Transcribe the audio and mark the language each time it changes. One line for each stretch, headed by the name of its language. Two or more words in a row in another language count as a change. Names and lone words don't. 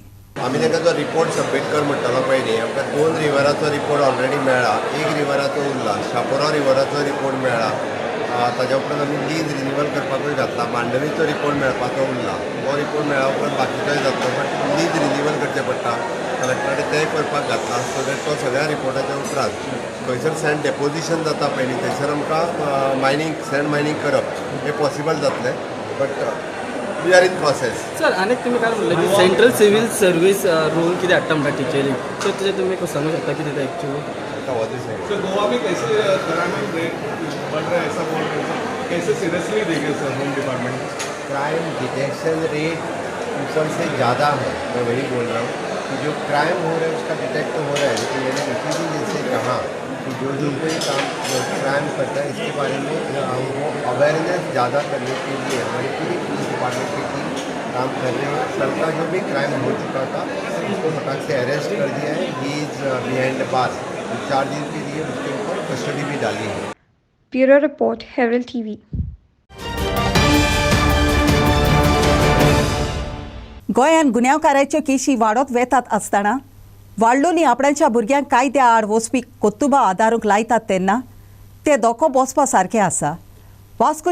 Konkani: आमी ताका जो रिपोर्ट सबमीट कर म्हणटालो पयलीं आमकां 2 रिवराचो रिपोर्ट ऑलरेडी मेळ्ळा 1 रिवराचो उरला शापोरा रिवराचो रिपोर्ट मेळ्ळा ताज्या उपरांत आमी
English: lease renewal
Konkani: करपाकूय घातला मांडवीचो रिपोर्ट मेळपाचो उरला हो रिपोर्ट मेळ्ळा उपरांत बाकीचोय जातलो
English: but lease renewal
Konkani: करचें पडटा कलेक्टरान तेंय करपाक घातला
English: so that
Konkani: तो सगळ्या रिपोर्टाच्या उपरांत खंयसर
English: sand deposition
Konkani: जाता पयलीं थंयसर आमकां
English: mining sand mining
Konkani: करप हें पॉसिबल जातलें
English: but we are in process
Konkani: सर आनीक तुमी काल म्हणलें की
English: central civil service rule
Konkani: कितें हाडटा म्हणटा टिचरींग सो तेजें तुमी सांगूंक शकता कितें तें एक्चुअली
Hindi: गोवा में कैसे
English: crime rate
Hindi: बढ़ रहा है ऐसा बोल रहे हैं कैसे सीरियसली देंगे सर
English: home department crime detection rate
Hindi: ऊपर से ज़्यादा है मैं वही बोल रहा हूँ कि जो क्राइम हो रहा है उसका डिटेक्ट हो रहा है लेकिन मैंने इसी भी जैसे कहा कि जो कोई काम जो क्राइम करता है इसके बारे में वो अवेयरनेस ज़्यादा करने के लिए हमारी पूरी
English: police department
Hindi: की टीम काम कर रहे हैं कल का जो भी क्राइम हो चुका था उसको फटाक से अरेस्ट कर दिया है
English: he is behind the bar
Hindi: 4 दिन के लिए उसके ऊपर कस्टडी भी डाली है
English: Bureau Report, Herald TV.
Konkani: गोंयान गुन्यांवकाराच्यो केशी वाडत वेतात आसतना वाडलोली आपणाच्या भुरग्यांक कायद्या आड वचपी कोत्तुबा आदारूंक लायतात तेन्ना ते धोको बसपा सारकें आसा वास्को